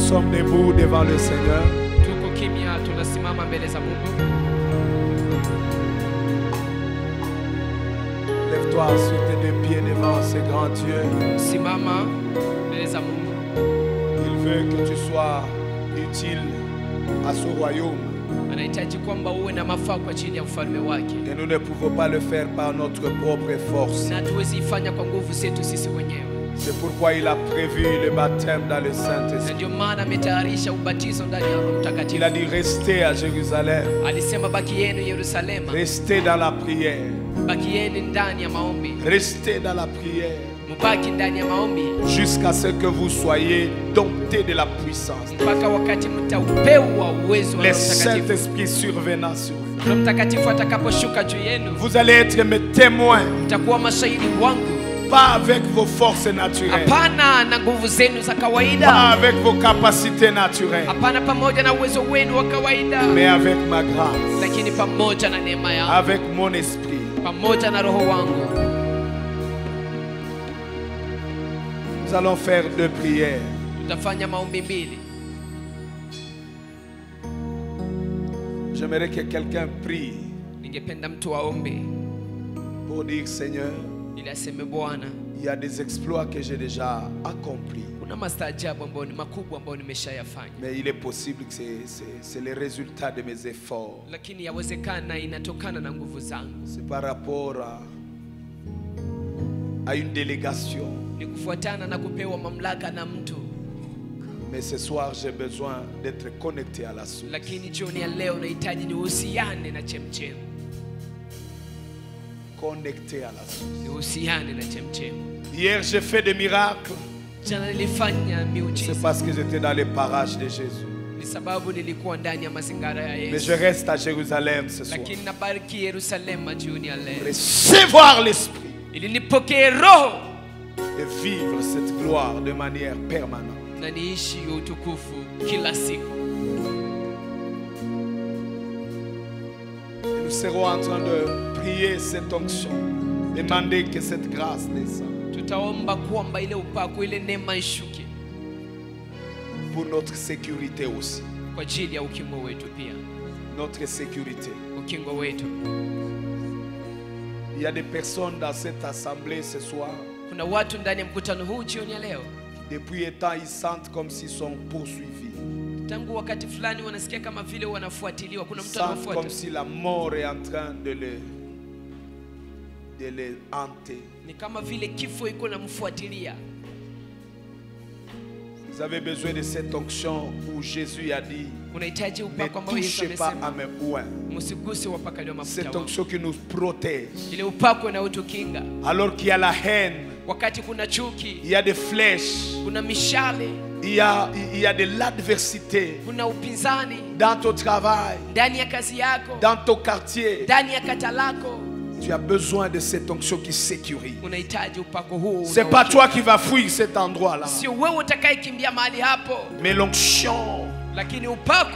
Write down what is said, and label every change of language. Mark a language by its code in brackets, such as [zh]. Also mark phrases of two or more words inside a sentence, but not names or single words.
[fr] sommes debout devant le Seigneur. [sw] Tuko kimya, tunasimama mbele za Mungu. [fr] Lève-toi sur tes deux pieds devant ce grand Dieu. [sw] Simama mbele za Mungu. [fr] Il veut que tu sois utile à ce royaume. [sw] Anahitaji kwamba uwe na mafaa kwa ajili ya ufalme wake. [fr] Et nous ne pouvons pas le faire par notre propre force. [sw] Na hatuwezi ifanya kwa nguvu zetu sisi wenyewe. [fr] C'est pourquoi il a prévu le baptême dans le [sw] Na [fr] Saint-Esprit. [sw] ndio maana ametayarisha ubatizo ndani ya Roho [fr] Il [sw] Mtakatifu. [fr] a dit restez à Jérusalem. [sw] Alisema bakieni Yerusalema, [fr] Restez dans la prière. [sw] bakieni ndani ya maombi, [fr] Restez dans la prière. [sw] mubaki ndani ya maombi [fr] Jusqu'à ce que vous soyez domptés de la puissance. [sw] mpaka wakati mtaupewa uwezo wa [fr] Le [sw] Roho Mtakatifu. [fr] Saint-Esprit survenant sur vous. [sw] Roho Mtakatifu atakaposhuka juu yenu, [fr] Vous allez être mes témoins, [sw] mtakuwa mashahidi wangu, [fr] pas avec vos forces naturelles, [sw] hapana na nguvu zenu za [fr] pas [sw] kawaida, [fr] avec vos capacités naturelles, [sw] hapana pamoja na uwezo wenu wa kawaida, [fr] mais avec ma grâce, [sw] lakini pamoja na neema yangu, [fr] avec mon esprit. [sw] pamoja na roho wangu. [fr] Nous allons faire 2 prières. [sw] Tutafanya maombi mbili. [fr] J'aimerais que quelqu'un prie [sw] Ningependa mtu aombe [fr] pour dire Seigneur, [sw] ili aseme, Bwana, [fr] il y a des exploits que j'ai déjà accomplis. [sw] kuna mastaajabu ambayo ni makubwa ambayo nimeshayafanya, [fr] Mais il est possible que c'est le résultat de mes efforts. [sw] lakini yawezekana inatokana na nguvu zangu, [fr] C'est par rapport à une délégation. [sw] ni kufuatana na kupewa mamlaka na mtu. [fr] Mais ce soir, j'ai besoin d'être connecté à la source. [sw] Lakini jioni ya leo nahitaji nihusiane na chemchem, [fr] Connecté à la source. [sw] nihusiane na chemchem. [fr] Hier, j'ai fait des miracles. [sw] Jana nilifanya [fr] C'est [sw] miujiza, [fr] parce que j'étais dans les parages de Jésus. [sw] ni sababu nilikuwa ndani ya mazingara ya [fr] Mais je [sw] Yesu. [fr] reste à Jérusalem ce soir. [sw] Lakini nabariki Yerusalema jioni ya leo, [fr] Recevoir l'Esprit [sw] ili nipokee roho [fr] et vivre cette gloire de manière permanente. [sw] na niishi utukufu kila siku. [fr] Et nous serons en train de prier cette onction, demander que cette grâce descende [sw] Tutaomba kwamba ile upako, ile neema ishuke [fr] pour notre sécurité aussi. [sw] kwa ajili ya ukingo wetu pia, [fr] Notre sécurité. [sw] ukingo wetu. [fr] Il y a des personnes dans cette assemblée ce soir. [sw] Kuna watu ndani ya mkutano huu jioni ya leo, [fr] Depuis un temps, ils sentent comme s'ils sont poursuivis. [sw] tangu wakati fulani wanasikia kama vile wanafuatiliwa, kuna [fr] Ils [sw] mtu [fr] sentent comme [sw] anafuata, [fr] si la mort est en train de les hanter. [sw] ni kama vile kifo iko namfuatilia. [fr] Vous avez besoin de cette onction où Jésus a dit [sw] Unahitaji [fr] ne [sw] upako ambao Yesu [fr] touchez pas à [sw] amesema [fr] mes oins. [sw] msiguse wapakaliwa mafuta [fr] Cette [sw] wangu. [fr] onction qui nous protège. [sw] Ile upako inayotukinga [fr] Alors qu'il y a la haine, [sw] wakati kuna chuki, [fr] il y a des flèches, [sw] kuna mishale, [fr] il y a de l'adversité [sw] kuna upinzani [fr] dans ton travail, [sw] ndani ya kazi yako, [fr] dans ton quartier. [sw] ndani ya kata lako. [fr] Tu as besoin de cette onction qui sécurise. [sw] Unahitaji upako huu. [fr] C'est pas toi qui vas fuir cet endroit-là, [sw] Sio wewe utakayekimbia mahali hapo, [fr] mais l'onction [sw] lakini upako